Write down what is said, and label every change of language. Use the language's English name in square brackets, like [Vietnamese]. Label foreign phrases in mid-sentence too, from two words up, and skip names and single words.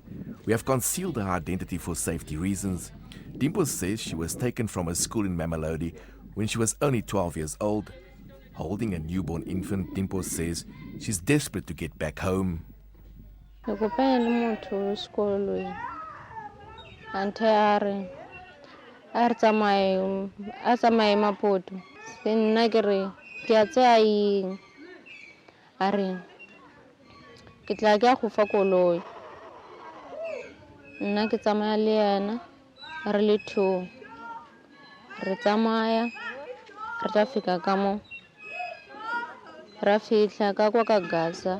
[English] We have concealed her identity for safety reasons. Dimpo says she was taken from a school in Mamelodi when she was only 12 years old. Holding a newborn infant, Dimpo says she's desperate to get back home. [Tswana] ante a re tsamaye Maputo. Se nna ke re ke a tseya eng, a re ke tla ke a go fa koloi. Nna ke tsamaya le yena re le two, re tsamaya re tla fika ka mo ra fihla ka kwa ka Gaza.